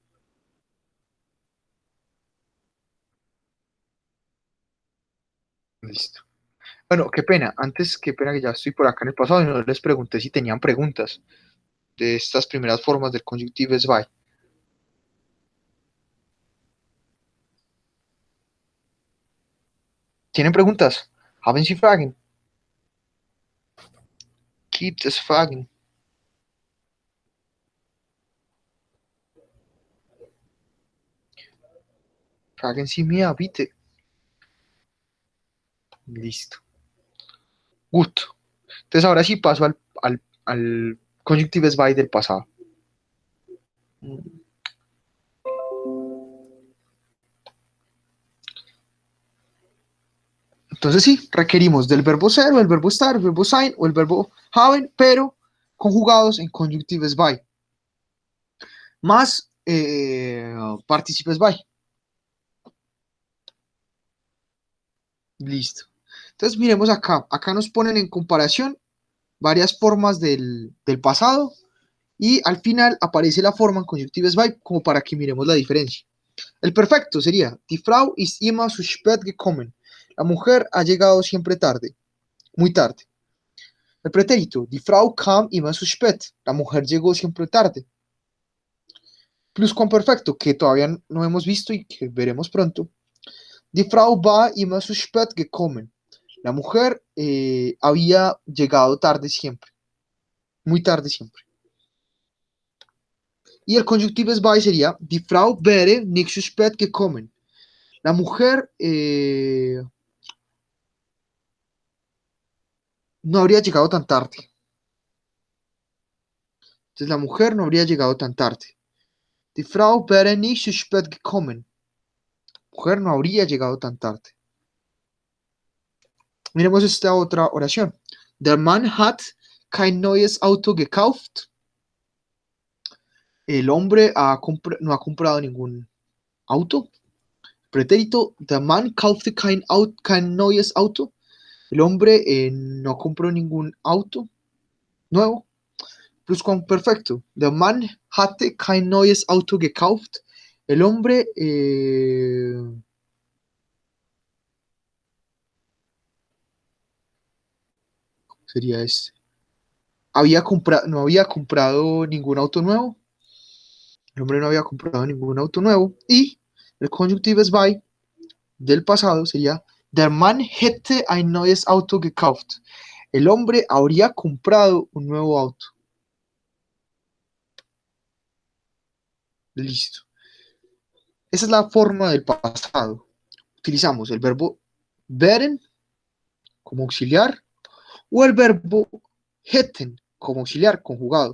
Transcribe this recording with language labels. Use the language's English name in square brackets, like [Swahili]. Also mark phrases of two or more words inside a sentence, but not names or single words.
[Spanish] Listo. Bueno, qué pena. Antes, qué pena que ya estoy por acá en el pasado y no les pregunté si tenían preguntas de estas primeras formas del conjunctives by. ¿Tienen preguntas? [German] Haben Sie Fragen? Gibt es Fragen? Fragen Sie mir, bitte. [Spanish] Listo. Gut. Entonces ahora sí paso al conjunctives by del pasado. Entonces sí, requerimos del verbo ser o el verbo estar, el verbo sein o el verbo haben, pero conjugados en conjunctives by. Más participes by. Listo. Entonces miremos acá. Acá nos ponen en comparación varias formas del pasado y al final aparece la forma en Conjunctives bei como para que miremos la diferencia. El perfecto sería, [German] Die Frau ist immer zu spät gekommen. [Spanish] La mujer ha llegado siempre tarde, muy tarde. El pretérito, [German] Die Frau kam immer zu spät. [Spanish] La mujer llegó siempre tarde. Pluscuamperfecto, que todavía no hemos visto y que veremos pronto. [German] Die Frau war immer zu spät gekommen. [Spanish] La mujer había llegado tarde siempre, muy tarde siempre. Y el conjuntives bei sería, [German] Die Frau wäre nicht zu spät gekommen. [Spanish] La mujer no habría llegado tan tarde. Entonces la mujer no habría llegado tan tarde. [German] Die Frau wäre nicht zu spät gekommen. [Spanish] La mujer no habría llegado tan tarde. Miremos esta otra oración. [German] Der Mann hat kein neues Auto gekauft. [Spanish] El hombre no ha comprado ningún auto. Pretérito, [German] der Mann kaufte kein neues Auto. [Spanish] El hombre no compró ningún auto nuevo. Pluscuamperfecto. [German] Der Mann hatte kein neues Auto gekauft. [Spanish] El hombre sería este. No había comprado ningún auto nuevo. El hombre no había comprado ningún auto nuevo. Y el conjuntives bei del pasado sería [German] Der Mann hätte ein neues Auto gekauft. [Spanish] El hombre habría comprado un nuevo auto. Listo. Esa es la forma del pasado. Utilizamos el verbo werden como auxiliar o el verbo hätten como auxiliar conjugado.